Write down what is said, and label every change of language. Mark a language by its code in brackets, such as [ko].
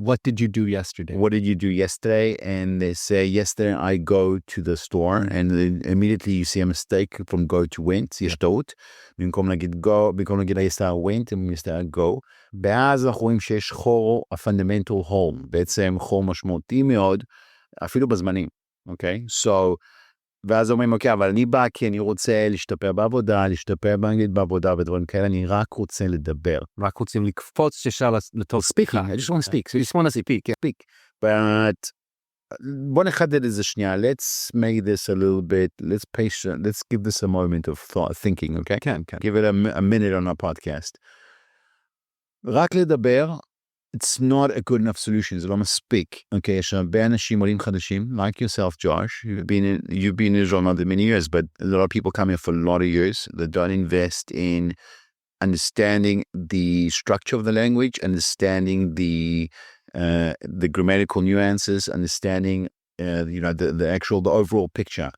[en] What did you do yesterday? What did you do yesterday? And they say, yesterday I go to the store, and then immediately you see a mistake from go to went. [he] יש טעות. במקום להגיד go, במקום להגיד [en] yesterday I went, and yesterday I go. [he] ואז אנחנו רואים שיש חור, [en] a fundamental hole. [he] בעצם חור משמעותי מאוד, אפילו בזמנים. אוקיי? So, ואז אומרים, אוקיי, אבל אני בא כי אני רוצה להשתפר בעבודה, להשתפר באנגלית בעבודה ודברים כאלה, אני רק רוצה לדבר. רק רוצים לקפוץ ששר לטוב. [en] Speaking, I just want to speak. So you just want to speak. [he] But בוא נחדד את זה שנייה. [en] Let's make this a little bit, let's give this a moment of thinking, okay? [he] כן. [en] Give it a minute on our podcast. [he] רק לדבר, [en] it's not a good enough solution, [he] זה לא מספיק. Okay, יש הרבה אנשים עולים חדשים, [en] like yourself, [he] Josh. [en] You've been in Israel not that many years, but a lot of people come here for a lot of years that don't invest in understanding the structure of the language, understanding the grammatical nuances, understanding the overall picture